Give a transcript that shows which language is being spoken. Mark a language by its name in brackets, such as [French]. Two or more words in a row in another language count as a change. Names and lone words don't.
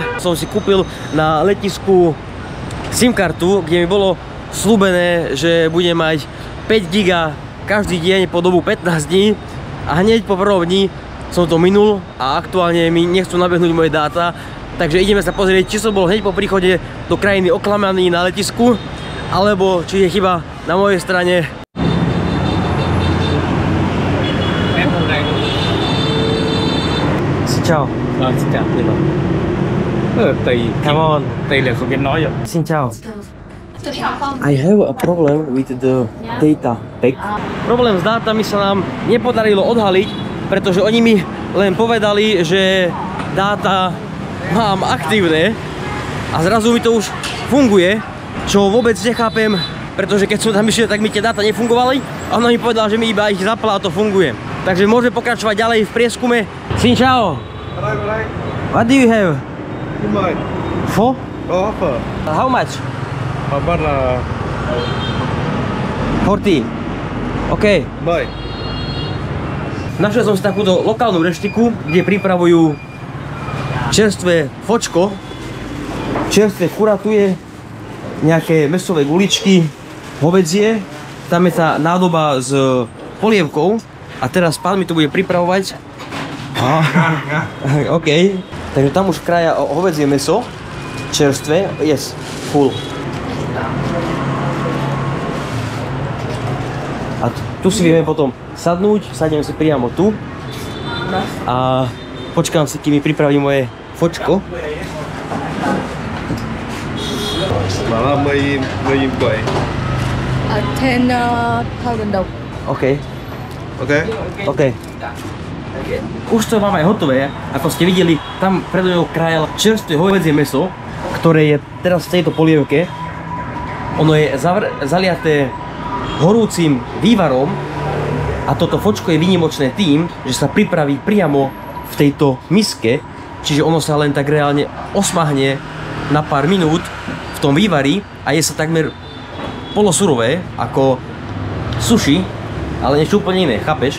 [Slovak] Som si kúpil na letisku SIM kartu, kde mi bolo slúbené, že budem mať 5 giga každý deň po dobu 15 dní. A hneď po prvom dni som to minul a aktuálne mi nechcú nabehnúť moje dáta. Takže ideme sa pozrieť, či som bol hneď po príchode do krajiny oklamaný na letisku, alebo či je chyba na mojej strane. [Vietnamese] Xin chào. Xin chào. [English] Come on. [Vietnamese] Tùy là không biết nói rồi. Xin chào. [English] I have a problem with the data pack. [Slovak] Problém s dátami sa nám nepodarilo odhaliť, pretože oni mi len povedali, že dáta mám aktívne a zrazu mi to už funguje, čo vôbec nechápem, pretože keď som tam išiel, tak mi tie dáta nefungovali a ona mi povedala, že mi iba ich zapla a to funguje. Takže môže pokračovať ďalej v prieskume. Xin chào. [English] What do you have? Four? How much? About 40. OK. Bye. [Slovak] Našiel som si takúto lokálnu reštiku, kde pripravujú čerstvé fočko, čerstvé kuratuje, nejaké mäsové guličky, hovädzie. Tam je tá nádoba s polievkou a teraz pán mi to bude pripravovať. [English] OK. [Slovak] Takže tam už kraja hovädzie mäso, čerstvé, [English] yes, full. [Slovak] A tu si vieme potom sadnúť, sadnem si priamo tu a počkám si, kým mi pripraví moje fočko. [Vietnamese] Bảo là 10.000 quậy. 10.000 đồng. [English] OK. Ok. OK. [Slovak] Už to mám aj hotové, ako ste videli, tam predo mňou krájal čerstvé hovädzie mäso, ktoré je teraz v tejto polievke. Ono je zaliaté horúcim vývarom a toto fočko je výnimočné tým, že sa pripraví priamo v tejto miske, čiže ono sa len tak reálne osmahne na pár minút v tom vývari a je sa takmer polosurové ako sushi, ale niečo úplne iné, chápeš?